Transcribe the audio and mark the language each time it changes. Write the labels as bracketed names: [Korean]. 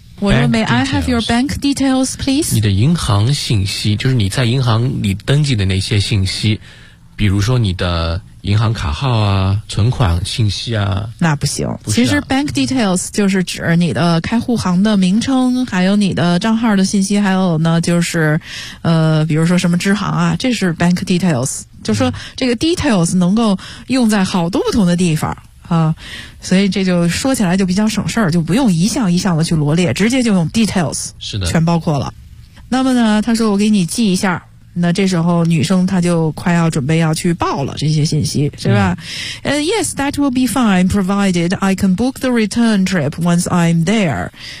[Chinese] 我说 [English] may I have your bank details please？ [Chinese] 你的银行信息，就是你在银行里登记的那些信息，比如说你的银行卡号啊，存款信息啊，那不行。不啊、其实 bank details 就是指你的开户行的名称，还有你的账号的信息，还有呢就是，比如说什么支行啊，这是 bank details。就说这个 details 能够用在好多不同的地方啊，所以这就说起来就比较省事儿，就不用一项一项的去罗列，直接就用 details，是的，全包括了。那么呢，他说我给你记一下。那这时候女生她就快要准备要去报了这些信息，是吧？ [English] Yes, that will be fine, provided I can book the return trip once I'm there.